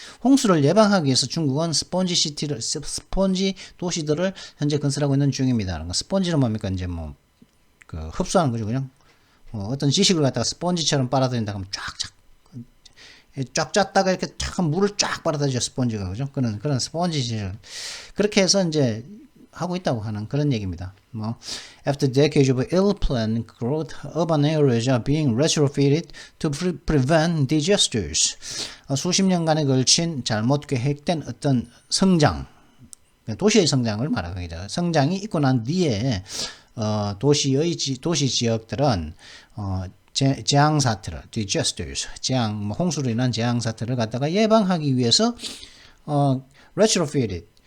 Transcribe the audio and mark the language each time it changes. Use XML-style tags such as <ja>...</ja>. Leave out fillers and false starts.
<ko>홍수를 예방하기 위해서 중국은 스폰지 도시들을 현재 건설하고 있는 중입니다. 스폰지는 뭡니까? 이제 뭐 흡수하는 거죠, 그냥 어떤 지식을 갖다가 스폰지처럼 빨아들인다 하면 쫙 짰다가 이렇게 물을 쫙 빨아들이죠, 스폰지가 그죠? 그런 스폰지를 그렇게 해서 이제 하고 있다고 하는 그런 얘기입니다.</ko> <en>After decades of ill-planned growth, urban areas are being retrofitted to prevent disasters.</en> <ko>수십 년간에 걸친 잘못 계획된 어떤 성장, 도시의 성장을 말하기죠. 성장이 있고 난 뒤에 도시 지역들은 재앙 사태를, disasters, 홍수로 인한 재앙 사태를 갖다가 예방하기 위해서 retrofitted.</ko>